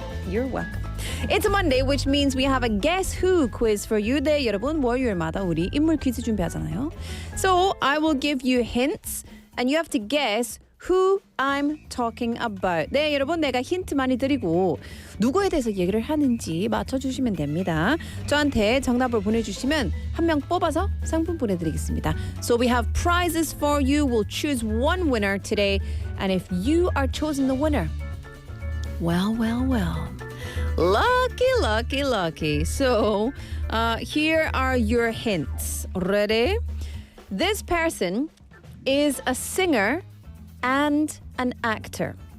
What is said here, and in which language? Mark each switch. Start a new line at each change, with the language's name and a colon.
English: You're welcome. It's a Monday, which means we have a Guess Who quiz for you.
Korean: 네, 여러분, 월요일마다 우리 인물 퀴즈 준비하잖아요. So I will give you hints, and you have to guess who I'm talking about. 네, 여러분, 내가 힌트 많이 드리고 누구에 대해서 얘기를 하는지 맞춰주시면 됩니다. 저한테 정답을 보내주시면 한 명 뽑아서 상품 보내드리겠습니다.
English: So we have prizes for you. We'll choose one winner today. And if you are chosen the winner, well, well, well. Lucky, lucky, lucky. So here are your hints. Ready? This person is a singer and an actor.